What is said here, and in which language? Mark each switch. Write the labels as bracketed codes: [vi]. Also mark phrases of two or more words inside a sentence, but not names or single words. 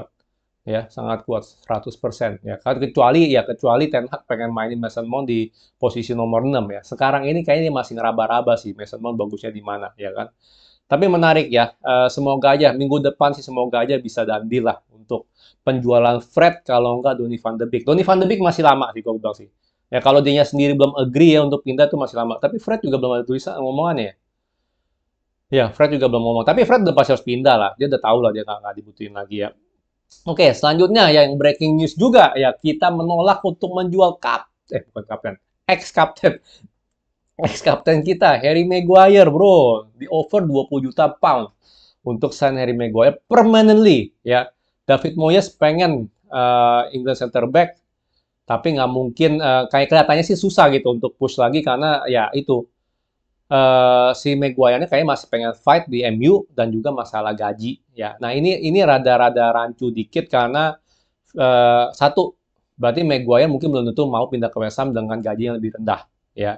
[id] Ya, sangat kuat 100% ya. Kecuali Ten Hag pengen mainin Mason Mount di posisi nomor 6 ya. Sekarang ini kayaknya masih ngeraba-raba sih Mason Mount bagusnya di mana ya kan. Tapi menarik ya. Semoga aja minggu depan sih, semoga aja bisa dandil lah untuk penjualan Fred, kalau enggak Donny van de Beek. Donny van de Beek masih lama sih gue bilang sih. Ya kalau dia sendiri belum agree ya untuk pindah tuh masih lama. Tapi Fred juga belum ada tulisan ngomongannya ya. Ya, Fred juga belum ngomong. Tapi Fred udah pasti harus pindah lah. Dia udah tahu lah dia nggak dibutuhin lagi ya. Oke, selanjutnya yang [en] breaking news [id] juga ya, kita menolak untuk menjual bukan kapten, ex kapten, ex kapten kita Harry Maguire, bro. Di offer 20 juta pound untuk [en] sign Harry Maguire permanently [id] ya. David Moyes pengen [en] England center back, [id] tapi nggak mungkin, kayak kelihatannya sih susah gitu untuk push lagi karena ya itu, si Maguire-nya kayaknya masih pengen fight di MU dan juga masalah gaji ya. Nah, ini rada-rada rancu dikit karena satu, berarti Maguire mungkin belum tentu mau pindah ke West Ham dengan gaji yang lebih rendah ya.